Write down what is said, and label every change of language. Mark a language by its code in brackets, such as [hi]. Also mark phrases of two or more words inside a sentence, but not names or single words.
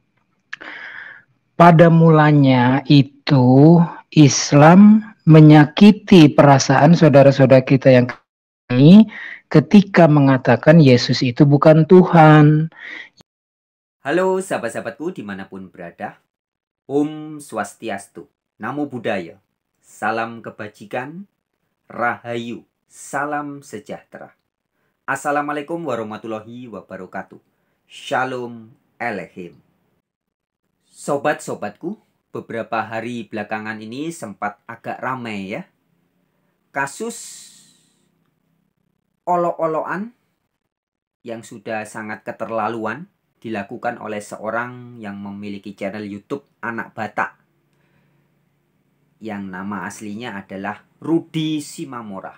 [id] Pada mulanya itu Islam menyakiti perasaan saudara-saudara kita yang ini ketika mengatakan Yesus itu bukan Tuhan. Halo sahabat-sahabatku dimanapun berada. [ban] Om Swastiastu, [pi] Namo Buddhaya, [id] salam kebajikan, rahayu, salam sejahtera. [ar] السلام عليكم ورحمة الله وبركاته. [he] שלום עליכם. [id] Sobat-sobatku, beberapa hari belakangan ini sempat agak ramai ya. Kasus olok-olokan yang sudah sangat keterlaluan dilakukan oleh seorang yang memiliki channel YouTube Anak Batak yang nama aslinya adalah Rudy Simamora.